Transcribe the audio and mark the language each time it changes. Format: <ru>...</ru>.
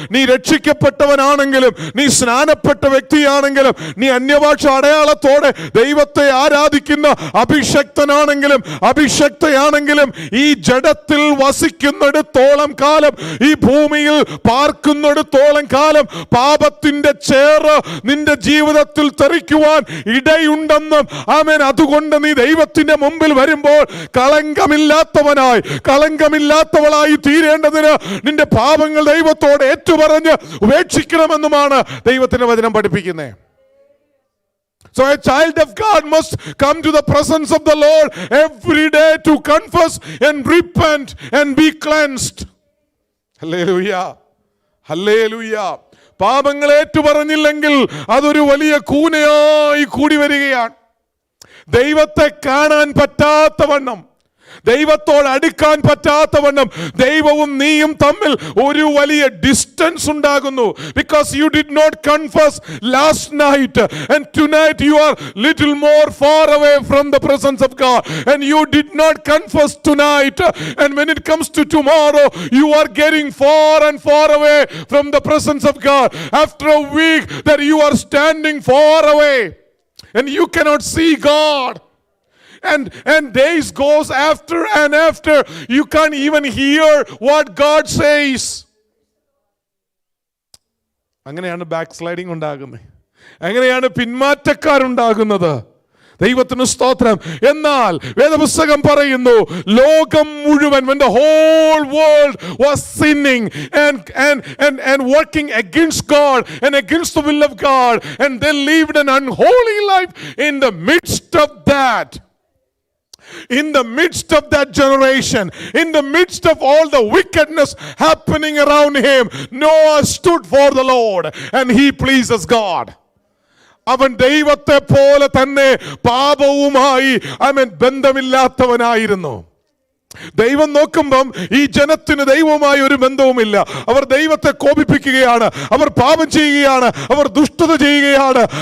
<ml>നീ രക്ഷിക്കപ്പെട്ടവനാണെങ്കിലും, നീ സ്നാനപ്പെട്ട വ്യക്തിയാണെങ്കിലും, നീ അന്യഭാഷ അടയാളത്തോടെ ദൈവത്തെ ആരാധിക്കുന്ന അഭിഷക്തനാണെങ്കിലും അഭിഷക്തയാണെങ്കിലും, ഈ ജഡത്തിൽ വസിക്കുന്നിടത്തോളം കാലം, ഈ ഭൂമിയിൽ പാർക്കുന്നിടത്തോളം കാലം പാപത്തിന്റെ ചേറ് നിന്റെ ജീവിതത്തിൽ തെറിക്കുവാൻ ഇടയുണ്ടെന്നും ആമേൻ. അതുകൊണ്ട് നീ ദൈവത്തിന്റെ മുമ്പിൽ വരുമ്പോൾ കളങ്കമില്ലാത്തവനായി, കളങ്കമില്ലാത്തവളായി തീരേണ്ടതിന് നിന്റെ പാപങ്ങൾ ദൈവത്തോട് ഏറ്റുപറഞ്ഞ് ഉപേക്ഷിക്കണമെന്നുമാണ് ദൈവത്തിന്റെ വചനം പഠിപ്പിക്കുന്നത്.</ml> <en>So a child of God must come to the presence of the Lord every day to confess and repent and be cleansed. Hallelujah. Hallelujah.</en> <ml>പാപങ്ങൾ ഏറ്റുപറഞ്ഞില്ലെങ്കിൽ അതൊരു വലിയ കൂനയായി കൂടി വരികയാണ്. ദൈവത്തെ കാണാൻ പറ്റാത്തവണ്ണം, ദൈവത്തോട് അടുക്കാൻ പറ്റാത്തവണ്ണം ദൈവവും നീയും തമ്മിൽ ഒരു വലിയ ഡിസ്റ്റൻസ് ഉണ്ടാകുന്നു.</ml> <en>Because you did not confess last night and tonight you are little more far away from the presence of God, and you did not confess tonight, and when it comes to tomorrow you are getting far and far away from the presence of God. After a week that you are standing far away and you cannot see God. And days goes after and after, you can't even hear what God says.</en> <ml>അങ്ങനെയാണ് back sliding ഉണ്ടാകുന്നത്, അങ്ങനെയാണ് പിന്മാറ്റക്കാരുണ്ടാകുന്നത്. ദൈവത്തിന് സ്തോത്രം. എന്നാൽ വേദപുസ്തകം പറയുന്നു, ലോകം മുഴുവൻ,</ml> <en>when the whole world was sinning and working against God and against the will of God, and they lived an unholy life in the midst of that. In the midst of that generation, in the midst of all the wickedness happening around him, Noah stood for the Lord and he pleases God.</en> <ml>അവൻ ദൈവത്തെ പോലെ തന്നെ പാപവുമായി ബന്ധമില്ലാത്തവനായിരുന്നു. ദൈവം നോക്കുമ്പം ഈ ജനത്തിന് ദൈവവുമായി ഒരു ബന്ധവുമില്ല. അവർ ദൈവത്തെ കോപിപ്പിക്കുകയാണ്, അവർ പാപം ചെയ്യുകയാണ്, അവർ ദുഷ്ടത ചെയ്യുകയാണ്.</ml>